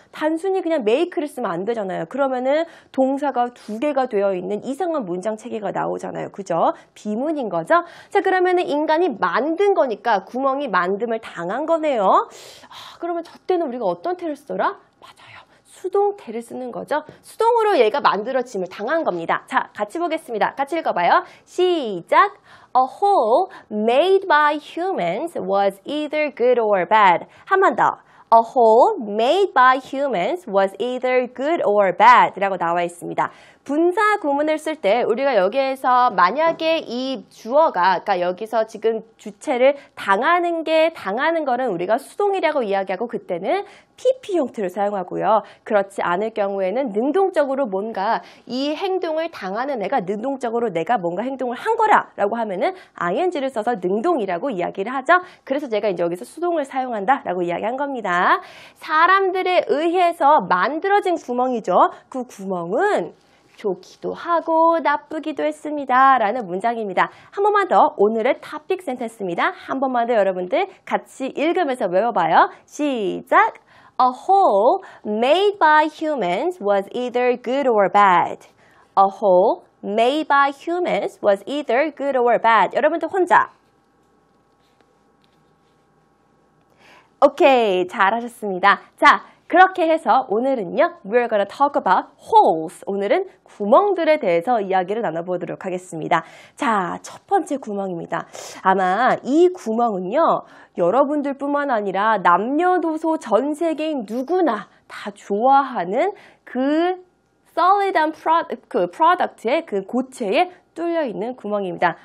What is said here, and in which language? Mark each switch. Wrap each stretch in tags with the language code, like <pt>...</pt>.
<ko>단순히 그냥 make를 쓰면 안 되잖아요. 그러면은 동사가 두 개가 되어 있는 이상한 문장 체계가 나오잖아요. 그죠? 비문인 거죠? 자, 그러면은 인간이 만든 거니까 구멍이 만듦을 당한 거네요. 그러면 저 때는 우리가 어떤 태를 쓰더라? 맞아요. 수동태를 쓰는 거죠. 수동으로 얘가 만들어짐을 당한 겁니다. 자, 같이 보겠습니다. 같이 읽어봐요. 시작!</ko> <en>A hole made by humans was either good or bad.</en> <ko>한 번 더.</ko> <en>A hole made by humans was either good or bad</en> <ko>라고 나와 있습니다. 분사 구문을 쓸 때 우리가 여기에서 만약에 이 주어가 그러니까 여기서 지금 주체를 당하는 거는 우리가 수동이라고 이야기하고 그때는 PP 형태를 사용하고요. 그렇지 않을 경우에는 능동적으로 뭔가 이 행동을 당하는 애가 능동적으로 내가 뭔가 행동을 한 거라라고 하면은 ing를 써서 능동이라고 이야기를 하죠. 그래서 제가 이제 여기서 수동을 사용한다라고 이야기한 겁니다. 사람들에 의해서 만들어진 구멍이죠. 그 구멍은 좋기도 하고 나쁘기도 했습니다. 라는 문장입니다. 한 번만 더 오늘의 토픽 센텐스입니다. 한 번만 더 여러분들 같이 읽으면서 외워봐요. 시작!</ko> <en>A hole made by humans was either good or bad. A hole made by humans was either good or bad.</en> <ko>여러분들 혼자. 오케이, 잘하셨습니다. 자, 그렇게 해서 오늘은요,</ko> <en>we're gonna talk about holes.</en> <ko>오늘은 구멍들에 대해서 이야기를 나눠보도록 하겠습니다. 자, 첫 번째 구멍입니다. 아마 이 구멍은요, 여러분들뿐만 아니라 남녀노소 전 세계인 누구나 다 좋아하는 그 solid한 프로덕트의 그 고체에 뚫려 있는 구멍입니다.</ko>